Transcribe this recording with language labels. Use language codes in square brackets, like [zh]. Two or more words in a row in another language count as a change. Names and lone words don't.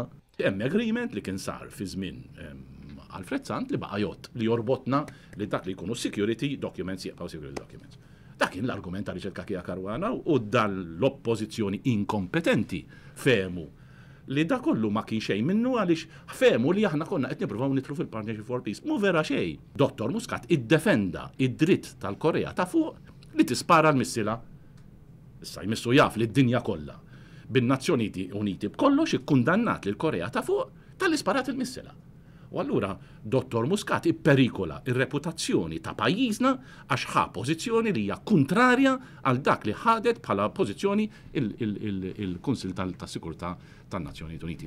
[mt] Hemm agreement li kien sar fi żmien Alfred Sant li baqa' jott li jorbotna li dak li jkunu [en] security documents [mt] jibqgħu [en] security documents. [mt] Dak kien l-argument ta' riċerka Kija Karwana u dan l-oppożizzjoni inkompetenti fehmu li da kollu ma kien xejn minnu għaliex fehmu li aħna konna qed nippruvaw nitlu fil-Partnership for Peace. Mu vera xejn. Dottor Muscat iddefenda id-dritt tal-Korea ta' fuq li tispara l-missila. Issa jmissu jaf li d-dinja kollha bin-Nazzjoni Uniti b'kollox ikkundannat lil Korea ta' fuq tal-isparat il-missila. U allura Dottor Muscat ipperikola ir-reputazzjoni ta' pajjiżna għax ħa pożizzjoni li hija kontrarja għal dak li ħadet bħala pożizzjoni il-Kunsil tas-Sigurtà tan-Nazzjonijiet Uniti.